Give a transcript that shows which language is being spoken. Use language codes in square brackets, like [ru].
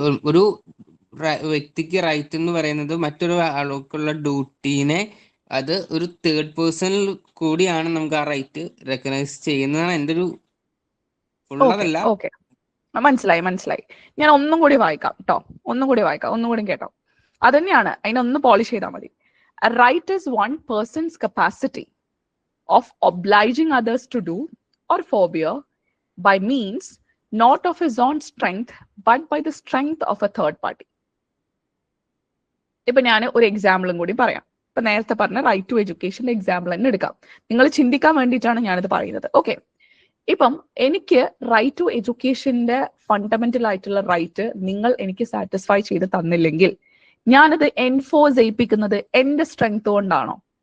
[ml] ഒരു വ്യക്തിക്ക് റൈറ്റ് എന്ന് പറയുന്നത് മറ്റൊരു ആൾക്കുള്ള ഡ്യൂട്ടീനെ അത് ഒരു തേർഡ് പേഴ്സണിൽ കൂടിയാണ് നമുക്ക് ആ റൈറ്റ് റെക്കഗ്നൈസ് ചെയ്യുന്നതാണ് എൻ്റെ ഒരു ഉള്ളതല്ല. ഓക്കെ, മനസ്സിലായി. ഞാൻ ഒന്നും കൂടി വായിക്കാം കേട്ടോ, ഒന്നും കൂടി കേട്ടോ. അത് തന്നെയാണ്, അതിനൊന്ന് പോളിഷ് ചെയ്താൽ മതി. [en] A right is one person's capacity of obliging others to do or forbear by means not of his own strength but by the strength of a third party. [ml] ഇപ്പൊ ഞാൻ ഒരു എക്സാമ്പിളും കൂടി പറയാം. ഇപ്പൊ നേരത്തെ പറഞ്ഞ റൈറ്റ് ടു എഡ്യൂക്കേഷന്റെ എക്സാമ്പിൾ തന്നെ എടുക്കാം, നിങ്ങൾ ചിന്തിക്കാൻ വേണ്ടിയിട്ടാണ് ഞാനിത് പറയുന്നത്. ഓക്കെ, ഇപ്പം എനിക്ക് റൈറ്റ് ടു എഡ്യൂക്കേഷന്റെ ഫണ്ടമെന്റൽ ആയിട്ടുള്ള റൈറ്റ് നിങ്ങൾ എനിക്ക് സാറ്റിസ്ഫൈ ചെയ്ത് തന്നില്ലെങ്കിൽ ഞാനത് എൻഫോഴ്സ് ചെയ്യിപ്പിക്കുന്നത് എന്റെ സ്ട്രെങ്ത് കൊണ്ടാണോ?